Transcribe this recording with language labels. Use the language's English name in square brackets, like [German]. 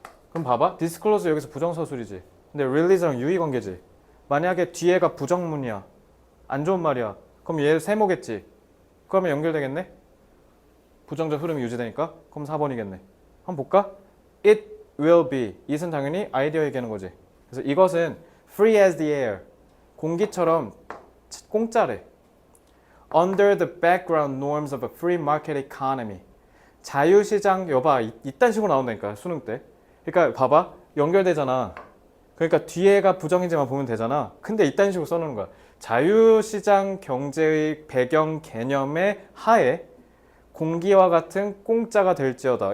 [Korean] 그럼 봐봐. disclose 여기서 부정서술이지. 근데 release랑 유의관계지. 만약에 뒤에가 부정문이야. 안 좋은 말이야. 그럼 얘 세모겠지. 그러면 연결되겠네? 부정적 흐름이 유지되니까. 그럼 4번이겠네. 한번 볼까? [English] It will be. [Korean] it은 당연히 아이디어 얘기하는 거지. 그래서 이것은 [English] free as the air. [Korean] 공기처럼 공짜래. [English] Under the background norms of a free market economy. [Korean] 자유시장 여봐 이딴 식으로 나온다니까 수능 때. 그러니까 봐봐 연결되잖아. 그러니까 뒤에가 부정이지만 보면 되잖아. 근데 이딴 식으로 써놓는 거야. 자유시장 경제의 배경 개념의 하에 공기와 같은 공짜가 될지어다.